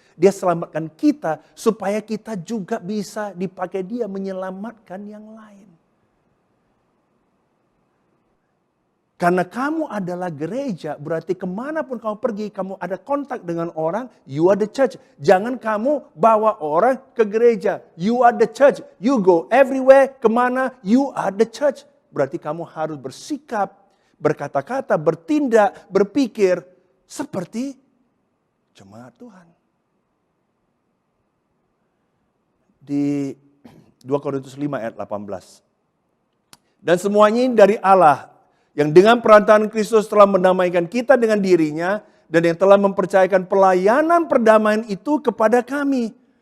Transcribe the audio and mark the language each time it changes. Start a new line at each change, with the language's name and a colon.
Indonesian: Dia selamatkan kita supaya kita juga bisa dipakai dia menyelamatkan yang lain. Karena kamu adalah gereja, berarti kemanapun kamu pergi, kamu ada kontak dengan orang,
English: you are the church.
Indonesian: Jangan kamu bawa orang ke gereja,
English: you are the church. You go everywhere,
Indonesian: kemana,
English: you are the church.
Indonesian: Berarti kamu harus bersikap, berkata-kata, bertindak, berpikir seperti jemaat Tuhan. Di 2 Korintus 5 ayat 18. Dan semuanya ini dari Allah, yang dengan perantaraan Kristus telah mendamaikan kita dengan dirinya dan yang telah mempercayakan pelayanan perdamaian itu kepada kami.